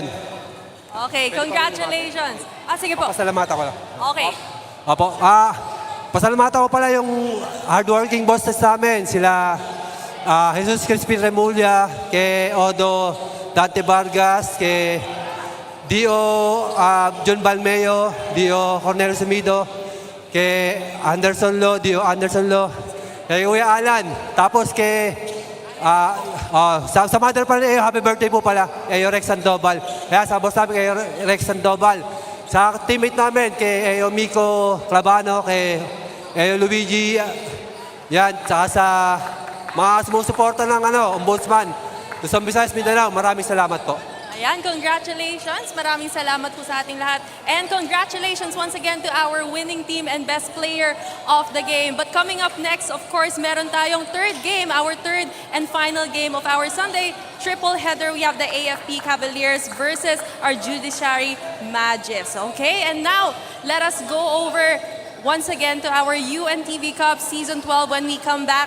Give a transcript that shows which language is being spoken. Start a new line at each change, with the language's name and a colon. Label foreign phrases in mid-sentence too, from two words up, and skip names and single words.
Filipino: Okay, congratulations. Sige po. Pasalamatan ko lang. Okay. Opo. Pasalamatan ko pala yung
English: hardworking bosses
Filipino: namin. Sila Jesus Crispin Remulla, kay Odo Dante Vargas, kay Dio John Balmeo, Dio Cornelio Sumido, kay Anderson Lo, Dio Anderson Lo, kay Kuya Alan. Tapos kay sa mother pala, happy birthday po pala, Rex Sandoval. Kaya sa boss namin, kay Rex Sandoval. Sa teammate namin, kay Miko Clavano, kay Luigi, yan. Saka sa mga sumusuporta ng Ombudsman, Luzon, Visayas, Mindanao, maraming salamat po. Ayan, congratulations. Maraming salamat po sa ating lahat.
English: And congratulations once again to our winning team and best player of the game. But coming up next, of course,
Filipino: meron tayong
English: third game, our third and final game of our Sunday triple header. We have the AFP Cavaliers versus our Judiciary Magis. Okay, and now let us go over once again to our UNTV Cup Season 12 when we come back.